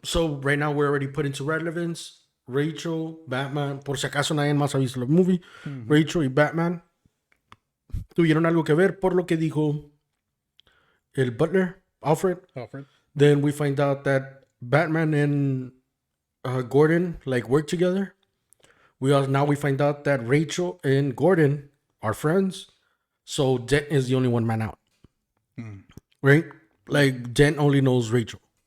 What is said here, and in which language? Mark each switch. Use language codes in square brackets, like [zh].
[en] So right now we're already put into relevance. Rachel, Batman. [es] Por si acaso nadie más ha visto la movie. Rachel y Batman tuvieron algo que ver por lo que dijo el butler, Alfred. [en] Then we find out that Batman and Gordon work together. We find out that Rachel and Gordon are friends. So Dent is the only one man out. Right? Like Dent only knows Rachel.